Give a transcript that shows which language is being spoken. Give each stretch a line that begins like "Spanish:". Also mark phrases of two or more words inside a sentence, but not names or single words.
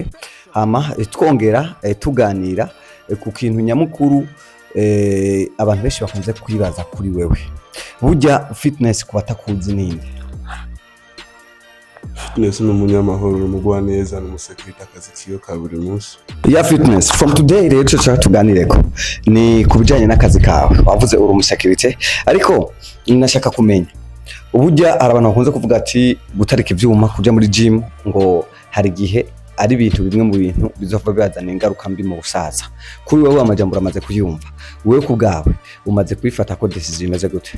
Rundi: Hama twongera tuganira ku kintu nyamukuru abantu benshi bakunze kwibaza kuri wewe. Burya fitness kubatakuzi ninde? Fitness ni umunyamahoro n'umugwa neza n'umusekirite akazi kiyo ka buri munsi. Ya
English: fitness from today
Rundi: rero cyo tuganire ko ni kubijanye n'akazi kawe. Wavuze uri umusekirite ariko nashaka kumenya uburya arabantu bakunze kuvuga ati gutarika ivyuma kuja muri gym ngo hari gihe ari ibintu bimwe mu bintu bizova bizana ingaruka mbi mu busaza. Kuri wewe amajambo amaze kuyumva, wewe kubgawe umaze kwifata ko decision imeze gute?